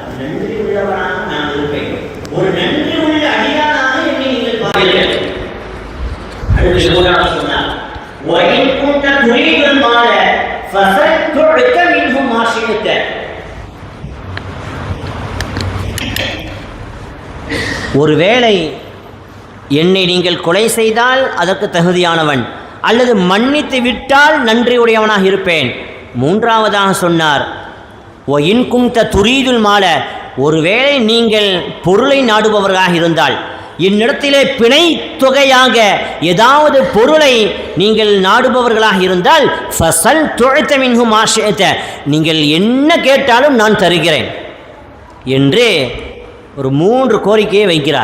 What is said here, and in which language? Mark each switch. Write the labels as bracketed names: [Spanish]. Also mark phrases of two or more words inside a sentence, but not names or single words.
[Tamil] நன்றி உள்ளவனாக நான் இருப்பேன். ஒரு நன்றி உள்ள அடியானாக என்னை நீங்கள் பாருங்கள். அடுத்து சொன்னார், [Arabic] وَإِنْ كُنْتَ تُرِيدُ الْمَالَ فَسَتُعْطَ مِنْهُ مَا شِئْتَ. [Tamil] ஒருவேளை என்னை நீங்கள் கொலை செய்தால் அதற்கு தகுதியானவன், அல்லது மன்னித்து விட்டால் நன்றியுடையவனாக இருப்பேன். மூன்றாவதாக சொன்னார், [Arabic] وَإِنْ كُنْتَ تُرِيدُ الْمَالَ, [Tamil] ஒருவேளை நீங்கள் பொருளை நாடுபவர்களாக இருந்தால், என்னிடத்திலே பிணை தொகையாக ஏதாவது பொருளை நீங்கள் நாடுபவர்களாக இருந்தால் [Arabic] فستعطى منه ما شئت, [Tamil] நீங்கள் என்ன கேட்டாலும் நான் தருகிறேன் என்று ஒரு 3 கோரிக்கையை வைக்கிறார்.